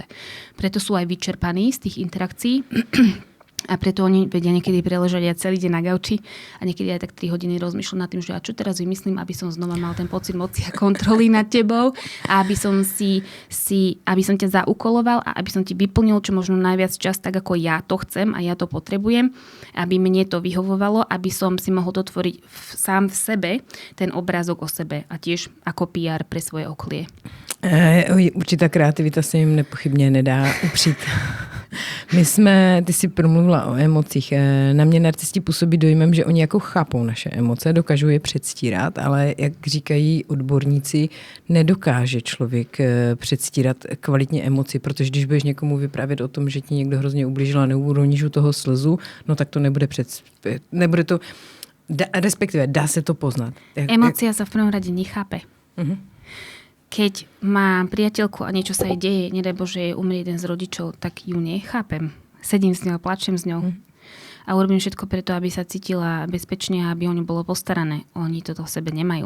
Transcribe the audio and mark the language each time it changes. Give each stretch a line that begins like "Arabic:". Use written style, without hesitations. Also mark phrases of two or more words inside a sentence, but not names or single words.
Slovak: Preto sú aj vyčerpaní z tých interakcií. A preto oni vedia niekedy preležať aj celý deň na gauči a niekedy aj tak 3 hodiny rozmýšľam nad tým, že a čo teraz vymyslím, aby som znova mal ten pocit moci a kontroly nad tebou a aby som aby som ťa zaukoloval a aby som ti vyplnil čo možno najviac čas tak, ako ja to chcem a ja to potrebujem, aby mne to vyhovovalo, aby som si mohol dotvoriť sám v sebe ten obrázok o sebe a tiež ako PR pre svoje okolie.
Czech: Určitá kreativita se jim nepochybně nedá upřít. Ty jsi promluvila o emocích. Na mě narcisti působí dojmem, že oni jako chápou naše emoce, dokážou je předstírat, ale jak říkají odborníci, nedokáže člověk předstírat kvalitně emoci, protože když budeš někomu vyprávět o tom, že ti někdo hrozně ublížil a neuroníš u toho slzu, no tak to nebude to, respektive dá se to poznat.
Slovak: Emócia sa v prvom rade nechápe. Uh-huh. Keď mám priateľku a niečo sa jej deje, nedaj Bože, jej umrie jeden z rodičov, tak ju nechápem. Sedím s ňou, plačem s ňou. A urobím všetko preto, aby sa cítila bezpečne a aby o ňu bolo postarané. Oni toto v sebe nemajú.